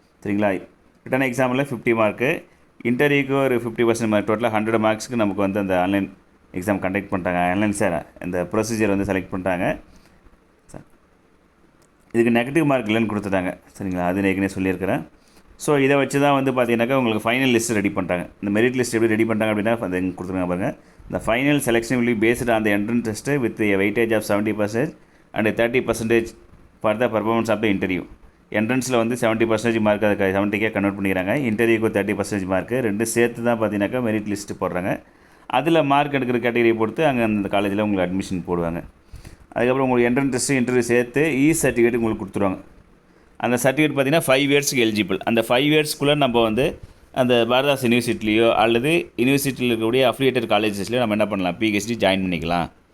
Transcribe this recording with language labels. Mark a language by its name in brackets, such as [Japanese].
[Tamil] சரிங்களா, ரிட்டன் எக்ஸாமில் 50 மார்க்கு, இன்டர்வியூக்கு ஒரு 50% மார்க், டோட்டலாக 100 மார்க்ஸ்க்கு நமக்கு வந்து அந்த ஆன்லைன் எக்ஸாம் கண்டக்ட் பண்ணிட்டாங்க. ஆன்லைன் சார் இந்த ப்ரொசீஜர் வந்து செலக்ட் பண்ணிட்டாங்க. இதுக்கு நெகட்டிவ் மார்க் இல்லைன்னு கொடுத்துட்டாங்க. சரிங்களா, அது ஏற்கனவே சொல்லியிருக்கிறேன். ஸோ இதை வச்சு தான் வந்து பார்த்தீங்கன்னாக்கா உங்களுக்கு ஃபைனல் லிஸ்ட் ரெடி பண்ணிட்டாங்க. இந்த மெரிட் லிஸ்ட் எப்படி ரெடி பண்ணிட்டாங்க அப்படின்னா அதை கொடுத்துருங்க பாருங்கள். [English] The final selection will be based on the entrance test with a weightage of 70% and 30% for the performance of the interview. [Tamil] என்ட்ரன்ஸில் வந்து 70% மார்க், அதுக்கு 70க்கே கன்வெர்ட் பண்ணிக்கிறாங்க. இன்டர்வியூக்கு 30% மார்க்கு, ரெண்டு சேர்த்து தான் பார்த்தீங்கன்னாக்கா மெரிட் லிஸ்ட்டு போடுறாங்க. அதில் மார்க் எடுக்கிற கேட்டகரியை பொறுத்து அங்கே அந்த காலேஜில் உங்களுக்கு அட்மிஷன் போடுவாங்க. அதுக்கப்புறம் உங்களுக்கு என்ட்ரன்ஸ் டெஸ்ட்டு இன்டர்வியூ சேர்த்து சர்டிஃபிகேட் உங்களுக்கு கொடுத்துருவாங்க. அந்த சர்டிஃபிகேட் பார்த்தீங்கன்னா 5 இயர்ஸ்க்கு எலிஜிபிள். அந்த 5 இயர்ஸ்க்குள்ளே நம்ம வந்து அந்த பாரதாஸ் யூனிவர்சிட்டிலையோ அல்லது யூனிவர்சிட்டியில் இருக்கக்கூடிய அஃபிலியேட்டட் காலேஜஸ்லையோ நம்ம என்ன பண்ணலாம், பிஹெச்டி ஜாயின் பண்ணிக்கலாம்.